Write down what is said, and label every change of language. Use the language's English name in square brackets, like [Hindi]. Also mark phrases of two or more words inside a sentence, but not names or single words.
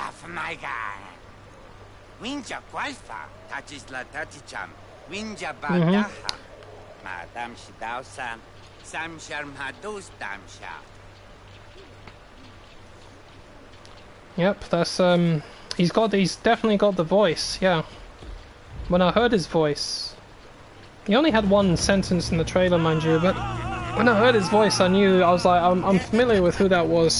[English] my God. Winja Gualfa, Tachisla Tachicham, Winja Badaha, Madam Shidausa, Samshar Madus Damsha. Yep, that's he's definitely got the voice, yeah. When I heard his voice, he only had one sentence in the trailer, mind you, but when I heard his voice, I was like, I'm familiar with who that was.